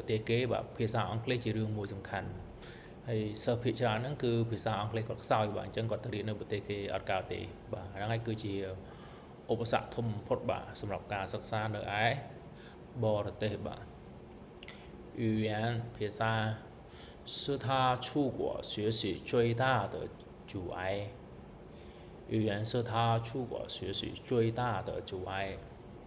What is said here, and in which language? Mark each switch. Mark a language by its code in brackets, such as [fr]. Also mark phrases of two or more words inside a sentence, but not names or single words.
[km] ទេសគេបាទភាសាអង់គ្លេសជារឿងមួយសំខាន់ហើយសិស្សភាគច្រើនហ្នឹងគឺភាសាអង់គ្លេសគាត់ខ្សោយបាទអញ្ចឹងគាត់ទៅរៀននៅប្រទេសគេអត់កើតទេបាទហ្នឹងហើយគឺជាឧបសគ្គធំបំផុតបាទសម្រាប់ការសិក្សានៅឯបរទេសបាទ语言ភាសា [zh] 是他出国学习最大的阻碍语言是他出国学习最大的阻碍